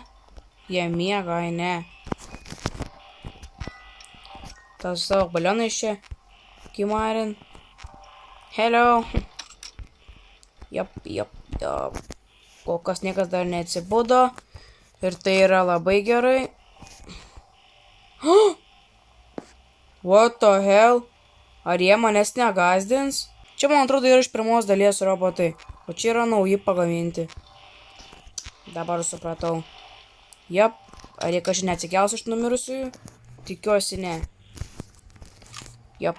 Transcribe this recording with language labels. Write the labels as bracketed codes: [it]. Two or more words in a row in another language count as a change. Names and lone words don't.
[lt] Jie miega, ai ne. Tas savo balionai čia. Kimarin. Hello. Jop. Kol kas niekas dar neatsibudo. Ir tai yra labai gerai. [en] What the hell? [lt] Ar jie manęs negazdins? Čia, man atrodo, yra iš pirmos dalies robotai. O čia yra nauji pagaminti. Dabar supratau. Jep. Ar jie kažkaip neatsikels iš numirusiųjų? Tikiuosi ne. Jep.